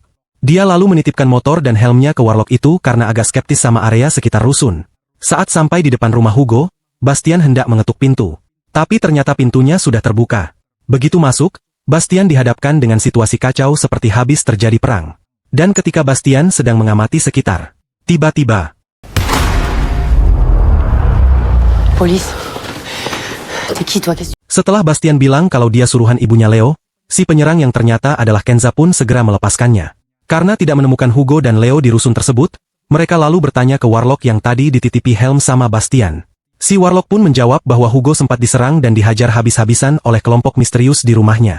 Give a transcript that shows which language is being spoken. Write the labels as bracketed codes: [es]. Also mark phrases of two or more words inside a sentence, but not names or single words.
[id] Dia lalu menitipkan motor dan helmnya ke Warlock itu karena agak skeptis sama area sekitar rusun. Saat sampai di depan rumah Hugo, Bastian hendak mengetuk pintu. Tapi ternyata pintunya sudah terbuka. Begitu masuk, Bastian dihadapkan dengan situasi kacau seperti habis terjadi perang. Dan ketika Bastian sedang mengamati sekitar, tiba-tiba... [fr] Police. T'es qui toi? [id] Setelah Bastian bilang kalau dia suruhan ibunya Leo, si penyerang yang ternyata adalah Kenza pun segera melepaskannya. Karena tidak menemukan Hugo dan Leo di rusun tersebut, mereka lalu bertanya ke Warlock yang tadi dititipi helm sama Bastian. Si Warlock pun menjawab bahwa Hugo sempat diserang dan dihajar habis-habisan oleh kelompok misterius di rumahnya.